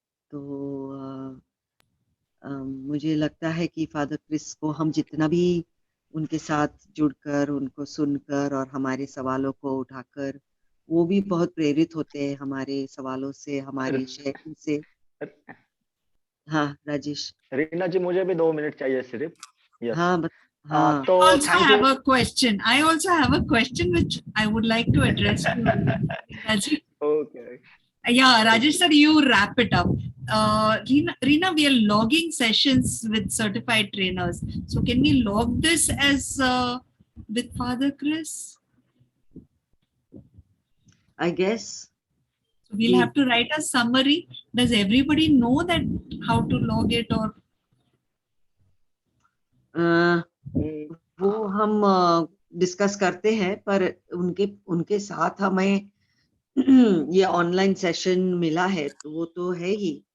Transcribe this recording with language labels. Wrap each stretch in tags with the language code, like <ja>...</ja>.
<hi>तो मुझे लगता है कि फादर क्रिस को हम जितना भी उनके साथ जुड़कर, उनको सुनकर और हमारे सवालों को उठाकर, वो भी बहुत प्रेरित होते हैं हमारे सवालों से, हमारे शेयरिंग से। हाँ राजेश। रीना जी, मुझे भी 2 मिनट चाहिए सिर्फ।</hi> <en>Yes.</en> <hi>हाँ हाँ। तो</hi> <en>Also thank you. have a question. I also have a question which I would like to address to Reena ji. Okay. Yeah, Rajesh sir, you wrap it up. Reena, we are logging sessions with certified trainers. So can we log this as with Father Chris? I guess. So we'll have to write a summary. Does everybody know that how to log it or?</en> <hi>वो हम discuss करते हैं, पर उनके साथ हमें ये online session मिला है, तो वो तो है ही।</hi>